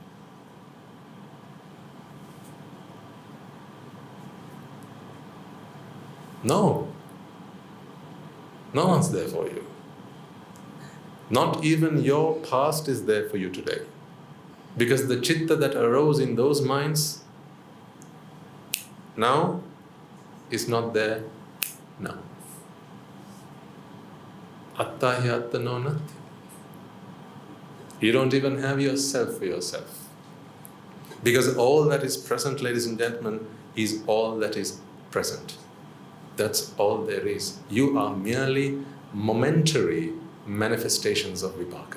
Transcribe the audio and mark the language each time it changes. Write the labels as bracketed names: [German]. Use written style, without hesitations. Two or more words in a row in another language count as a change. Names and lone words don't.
[English] No one's there for you. Not even your past is there for you today. Because the Citta that arose in those minds now is not there now. [Pali] Atta hi atta no natti. [English] You don't even have yourself for yourself. Because all that is present, ladies and gentlemen, is all that is present. That's all there is. You are merely momentary manifestations of vipaka.